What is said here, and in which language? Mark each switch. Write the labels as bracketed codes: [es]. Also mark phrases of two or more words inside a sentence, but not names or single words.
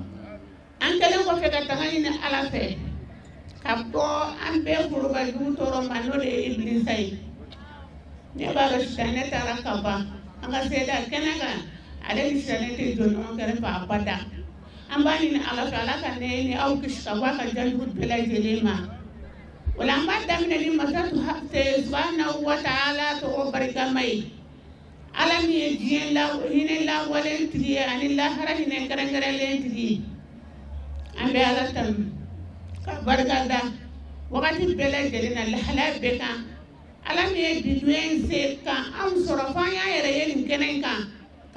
[bm] an kɛlen kɔfɛ ka taga ɲini Ala fɛ ka bɔ an bɛɛ forobajugu tɔɔrɔ ma n'o de ye Ibilisa ye ne b'a dɔn sisan ne taara ka ban an ka seda kɛnɛ kan ale ni silamɛ tɛ jɔ ɲɔgɔn kɛrɛfɛ abada an b'a ɲini Ala fɛ Ala ka ne ni aw kisi ka bɔ a ka janjugu bɛɛ lajɛlen ma o la an b'a daminɛ ni Masa [ar] سبحانه وتعالى [bm] tɔgɔ barikama ye Ala min ye diɲɛ hinɛ lawalen tigi ye ani lahara hinɛ kɛrɛnkɛrɛnlen tigi ye an bɛ Ala tanu ka barika da wagati bɛɛ lajɛlen na lahalaya bɛɛ kan Ala min ye bi dunya se kan anw sɔrɔ fo an y'an yɛrɛ ye nin kɛnɛ in kan ka